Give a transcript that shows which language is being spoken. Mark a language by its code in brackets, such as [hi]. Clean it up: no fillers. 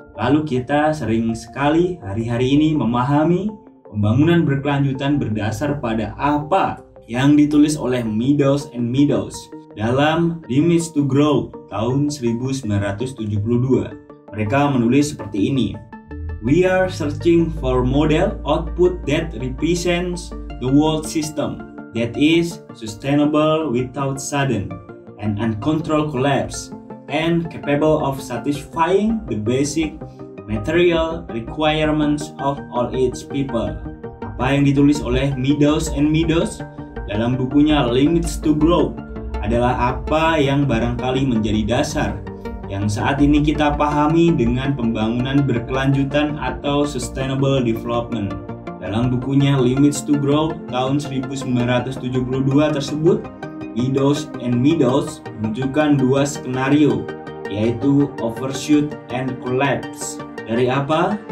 [id] Lalu kita sering sekali hari-hari ini memahami pembangunan berkelanjutan berdasar pada apa yang ditulis oleh Meadows and Meadows dalam Limits to Growth tahun 1972. Mereka menulis seperti ini. [en] We are searching for model output that represents the world system that is sustainable without sudden and uncontrolled collapse and capable of satisfying the basic material requirements of all its people. [id] Apa yang ditulis oleh Meadows and Meadows dalam bukunya Limits to Growth adalah apa yang barangkali menjadi dasar yang saat ini kita pahami dengan pembangunan berkelanjutan atau sustainable development. Dalam bukunya Limits to Growth tahun 1972 tersebut, Meadows and Meadows menunjukkan dua skenario, yaitu overshoot and collapse. Dari apa?